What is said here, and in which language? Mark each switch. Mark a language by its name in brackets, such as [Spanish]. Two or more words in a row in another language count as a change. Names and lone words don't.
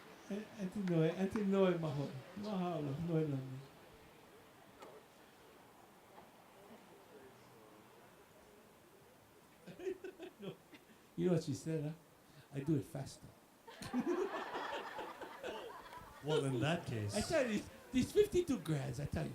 [English] Auntie Noe maho. Mahalo, Noe lami. You know what she said, huh? I do it faster. Well, in that case. I tell you, these 52 grads, I tell you,